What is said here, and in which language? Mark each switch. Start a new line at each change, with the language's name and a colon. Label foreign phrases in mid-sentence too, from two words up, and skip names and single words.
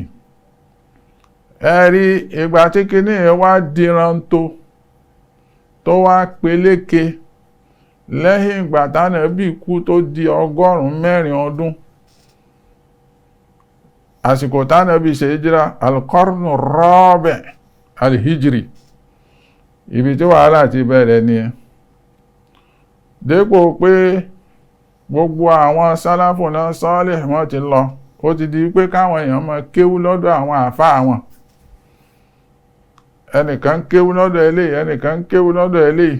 Yoruba: Ẹ̀rí, ìgbà tí kinní yẹn wá dìran tó wá peléke lẹ́yìn ìgbà tánábì kú tó di 104 ọdún. Àsìkò tánábì ṣe hijira,
Arabic: القرن الرابع الهجري,
Yoruba: ibi tí wàhálà ti bẹ̀rẹ̀ ni ẹ. Dépò pé gbogbo àwọn sálàfù náà sọ́ọ̀lẹ̀ wọ́n ti lọ, ó ti di pé káwọn èèyàn máa kéwú lọ́dọ̀ àwọn àfáà wọn, ẹnìkan ń kéwú lọ́dọ̀ eléyìí, ẹnìkan ń kéwú lọ́dọ̀ eléyìí.